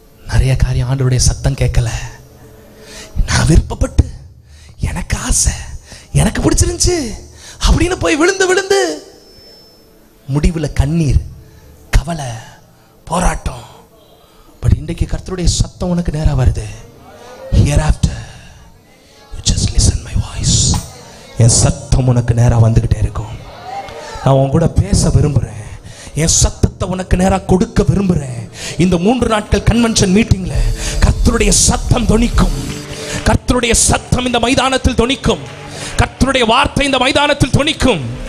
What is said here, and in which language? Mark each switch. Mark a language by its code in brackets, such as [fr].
[ta] நிறைய காரியம் ஆண்டவருடைய சத்தம் கேட்கல. நான் விருப்பப்பட்டு, எனக்கு ஆசை, எனக்கு பிடிச்சிருந்துச்சு அப்படின்னு போய் விழுந்து விழுந்து முடிவுல கண்ணீர், கவலை, போராட்டம். பட் இன்றைக்கு கர்த்தருடைய சத்தம் உனக்கு நேரா வருது. [en] Hereafter you just listen my voice. [ta] என் சத்தம் உனக்கு நேரா வந்துகிட்டே இருக்கும். நான் உன் கூட பேச விரும்புறேன். என் சத்தத்தை உனக்கு நேரா கொடுக்க விரும்புறேன். இந்த 3 நாட்கள் கன்வென்ஷன் மீட்டிங்ல கர்த்தருடைய சத்தம் தொனிக்கும். கர்த்தருடைய சத்தம் இந்த மைதானத்தில் தொனிக்கும். கர்த்தருடைய வார்த்தை இந்த மைதானத்தில் தொனிக்கும்.